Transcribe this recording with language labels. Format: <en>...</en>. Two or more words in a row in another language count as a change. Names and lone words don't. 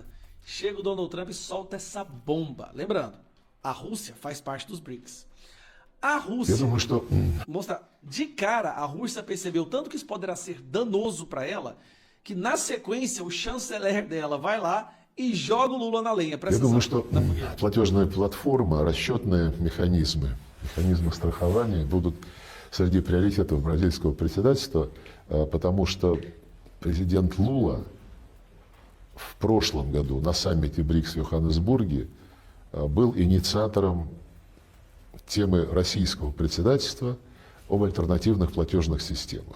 <pt>Chega o Donald Trump e solta essa bomba. Lembrando, a Rússia faz parte dos BRICS. A Rússia, mostra, de cara, a Rússia percebeu tanto que isso poderá ser danoso para ela, que na sequência o chanceler dela vai lá и joga o Lula на lenha.</pt> <ru>Я думаю, что платежная платформа, расчетные механизмы механизмы страхования будут среди приоритетов бразильского председательства, потому что президент Лула в прошлом году на саммите БРИКС в Йоханнесбурге был инициатором темы российского председательства об альтернативных платежных системах.</ru>